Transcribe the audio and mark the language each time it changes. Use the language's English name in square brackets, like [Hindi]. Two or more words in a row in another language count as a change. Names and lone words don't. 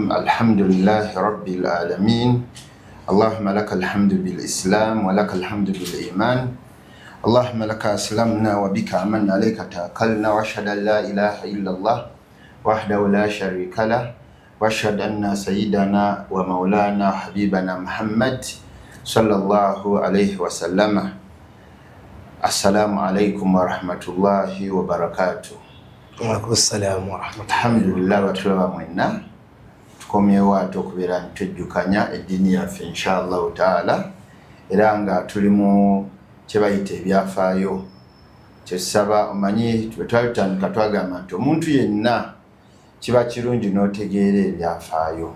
[Arabic] الحمد لله رب العالمين اللهم لك الحمد بالإسلام ولك الحمد بالإيمان اللهم لك أسلمنا وبك آمنا عليك توكلنا وأشهد أن لا إله إلا الله وحده لا شريك له وأشهد أن سيدنا ومولانا حبيبنا محمد صلى الله عليه وسلم. السلام عليكم ورحمة الله وبركاته. وعليكم السلام ورحمة الله. الحمد لله وتلوى منا [Ganda] tukomyewo okubera ntujjukanya eddiini yaffe [Arabic] إن شاء الله تعالى [Ganda] era nga tulimu kyebayita ebyafaayo. Kyesaba omanyi twetwatandika twagamba nti omuntu yenna kiba kirungi n'otegeera ebyafaayo.